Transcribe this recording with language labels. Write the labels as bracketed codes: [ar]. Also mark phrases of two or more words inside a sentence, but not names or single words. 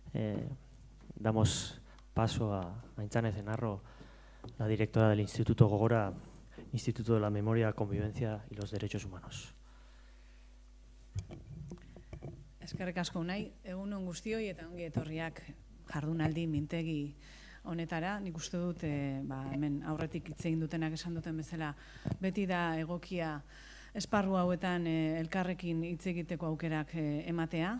[es] Damos paso a Aintzane Zenarro, la directora del Instituto Gogora, Instituto de la Memoria, Convivencia y los Derechos Humanos. [eu] Eskerrik asko Unai, egun on guztioi eta ongi etorriak jardunaldi mintegi honetara. Nik uste dut hemen aurretik hitz egin dutenak esan duten bezala beti da egokia esparru hauetan elkarrekin hitz egiteko aukerak ematea.